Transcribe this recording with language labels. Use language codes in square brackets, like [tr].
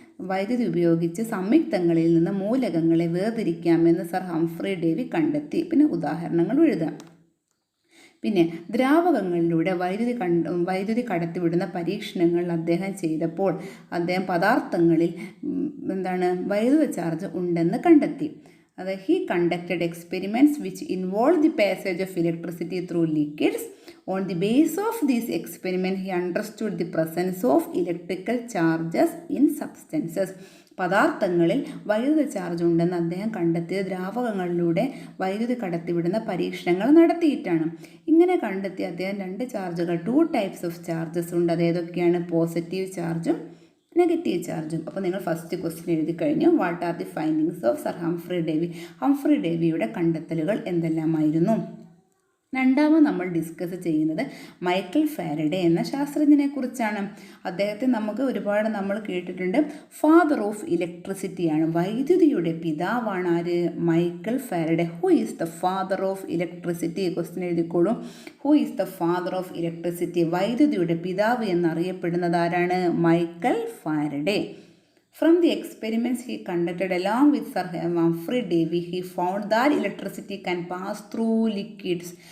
[ml] വൈദ്യുതി ഉപയോഗിച്ച് സംയുക്തങ്ങളിൽ നിന്ന് മൂലകങ്ങളെ വേർതിരിക്കാമെന്ന് സർ ഹംഫ്രി ഡേവി കണ്ടെത്തി. പിന്നെ ഉദാഹരണങ്ങൾ എഴുതാം. പിന്നെ ദ്രാവകങ്ങളിലൂടെ വൈദ്യുതി കടത്തിവിടുന്ന പരീക്ഷണങ്ങൾ അദ്ദേഹം ചെയ്തപ്പോൾ അദ്ദേഹം പദാർത്ഥങ്ങളിൽ വൈദ്യുത ചാർജ് ഉണ്ടെന്ന് കണ്ടെത്തി. [en] He conducted experiments which involved the passage of electricity through liquids. On the basis of these experiments, he understood the presence of electrical charges in substances. [ml] പദാർത്ഥങ്ങളിൽ വൈദ്യുത ചാർജ് ഉണ്ടെന്ന് അദ്ദേഹം കണ്ടെത്തിയത് ദ്രാവകങ്ങളിലൂടെ വൈദ്യുതി കടത്തിവിടുന്ന പരീക്ഷണങ്ങൾ നടത്തിയിട്ടാണ്. ഇങ്ങനെ കണ്ടെത്തിയ അദ്ദേഹം [en] two types of charges [ml] ഉണ്ട്. അതേതൊക്കെയാണ്? പോസിറ്റീവ് ചാർജും നെഗറ്റീവ് ചാർജും. അപ്പോൾ നിങ്ങൾ ഫസ്റ്റ് ക്വസ്റ്റ്യൻ എഴുതി കഴിഞ്ഞു. [en] What are the findings of sir Humphry Davy? [ml] Humphrey ഡേവിയുടെ കണ്ടെത്തലുകൾ എന്തെല്ലാമായിരുന്നു? രണ്ടാമത് നമ്മൾ ഡിസ്കസ് ചെയ്യുന്നത് മൈക്കൽ ഫാരഡെ എന്ന ശാസ്ത്രജ്ഞനെ കുറിച്ചാണ്. അദ്ദേഹത്തെ ഒരുപാട് നമ്മൾ കേട്ടിട്ടുണ്ട്. ഫാദർ ഓഫ് ഇലക്ട്രിസിറ്റിയാണ്, വൈദ്യുതിയുടെ പിതാവാണ് ആര്? [en] Michael Faraday. Who is the father of electricity? [ml] Question എഴുതിക്കോളൂ. [en] Who is the father of electricity? [ml] വൈദ്യുതിയുടെ പിതാവ് എന്നറിയപ്പെടുന്നത് ആരാണ്? Michael Faraday. [en] From the experiments he conducted along with Sir Humphrey Davy, he found that electricity can pass through liquids.